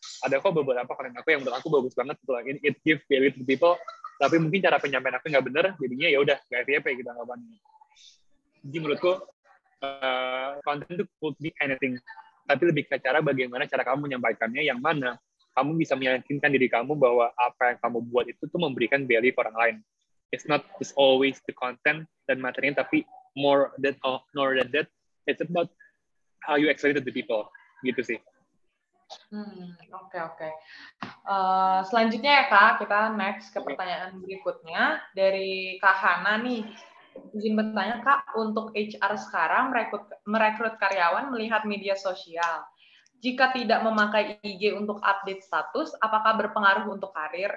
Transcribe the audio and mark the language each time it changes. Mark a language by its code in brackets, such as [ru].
[id] Ada kok beberapa konten aku yang menurut aku bagus banget gitu loh, [en] it give value to people, [id] tapi mungkin cara penyampaian aku nggak bener, jadinya ya udah nggak FYP gitu anggapannya. Jadi menurutku konten itu [en] could be anything, [id] tapi lebih ke cara bagaimana cara kamu menyampaikannya, yang mana kamu bisa meyakinkan diri kamu bahwa apa yang kamu buat itu tuh memberikan value ke orang lain. [en] It's not just always the content [id] dan materinya, tapi [en] more than that, it's about how you explain it to the people, [id] gitu sih. Oke. Selanjutnya ya Kak, kita next ke pertanyaan berikutnya dari Kak Hana nih. Izin bertanya Kak, untuk HR sekarang merekrut karyawan melihat media sosial. Jika tidak memakai IG untuk update status, apakah berpengaruh untuk karir?